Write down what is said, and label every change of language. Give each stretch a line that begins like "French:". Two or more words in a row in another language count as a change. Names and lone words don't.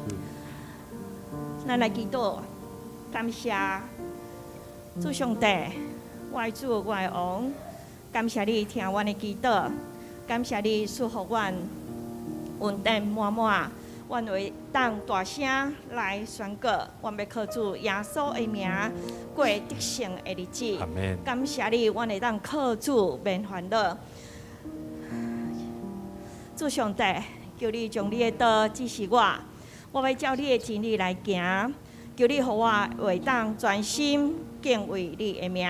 Min Nan Chinese: 咱来祈祷，感谢主上帝，我的主，我的王。感谢你听阮的祈祷，感谢你赐予阮恩典满满，阮会当大声来宣告，阮要靠主耶稣的名过得胜的日子。阿门。感谢你，阮会当靠主免烦恼。主上帝，求你将你的道指示我，我要照你的真理来行。求你互我会当专心敬畏你的名。